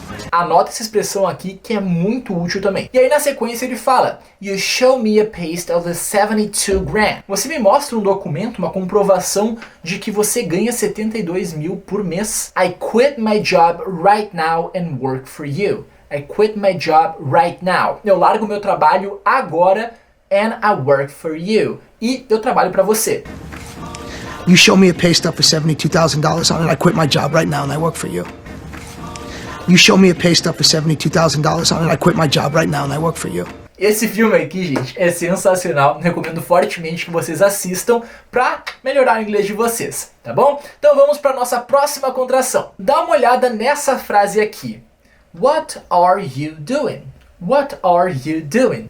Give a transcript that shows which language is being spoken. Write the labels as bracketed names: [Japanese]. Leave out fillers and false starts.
[Portuguese] Anota essa expressão aqui que é muito útil também. E aí na sequência ele fala [English] You show me a paste of the 72 grand. [Portuguese] Você me mostra um documento, uma comprovação de que você ganha 72 mil por mês. [English] I quit my job right now and work for you. I quit my job right now. [Portuguese] Eu largo meu trabalho agora [English] and I work for you. [Portuguese] E eu trabalho para você. [English] You show me a pay stub for $72,000 on it, I quit my job right now and I work for you. You show me a pay stub for $72,000 on it, I quit my job right now and I work for you. [Portuguese] Esse filme aqui, gente, é sensacional. Recomendo fortemente que vocês assistam pra melhorar o inglês de vocês, tá bom? Então vamos para nossa próxima contração. Dá uma olhada nessa frase aqui. [English] What are you doing? What are you doing?